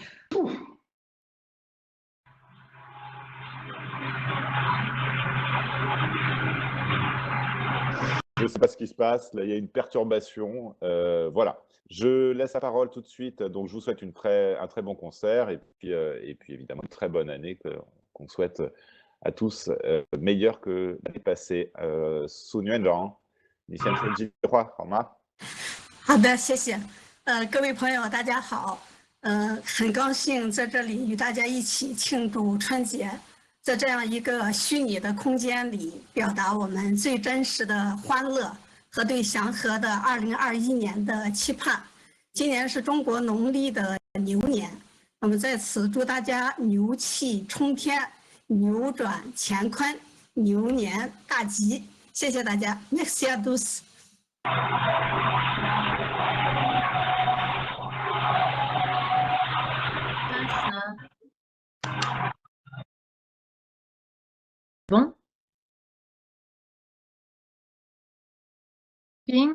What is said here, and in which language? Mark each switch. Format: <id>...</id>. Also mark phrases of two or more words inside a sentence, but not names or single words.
<fr>Je ne sais pas ce qui se passe, là il y a une perturbation. Voilà, je laisse la parole tout de suite. Donc je vous souhaite un très bon concert et puis évidemment une très bonne année qu'on souhaite à tous, meilleure que l'année passée.</fr> <zh>Sun Yuanzhang, 你先说几句话好吗？好的，谢谢。各位朋友，大家好。很高兴在这里与大家一起庆祝春节，在这样一个虚拟的空间里，表达我们最真实的欢乐和对祥和的2021年的期盼。今年是中国农历的牛年，那么在此祝大家牛气冲天，扭转乾坤，牛年大吉。谢谢大家 ，</zh> <fr>Merci à tous。</fr> <zh>Bon. Ping.</zh>